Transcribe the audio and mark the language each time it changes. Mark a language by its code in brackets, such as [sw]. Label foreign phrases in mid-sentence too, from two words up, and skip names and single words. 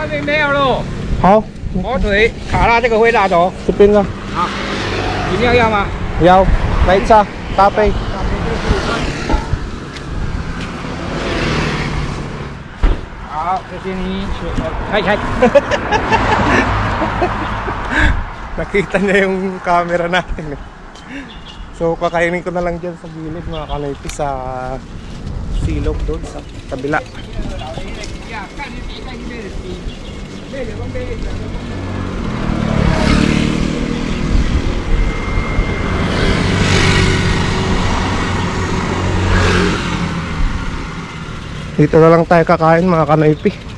[zh] 没有喽，好，火腿卡拉这个会拿走，这边呢？饮料要吗？要，来一下，大杯。好，谢谢你，开。 [tl] Nakita niya yung camera natin eh. So kakainin ko na lang dyan sa gilid mga kanoypi, sa silog doon sa kabila. Dito na lang tayo kakain mga kanoypi.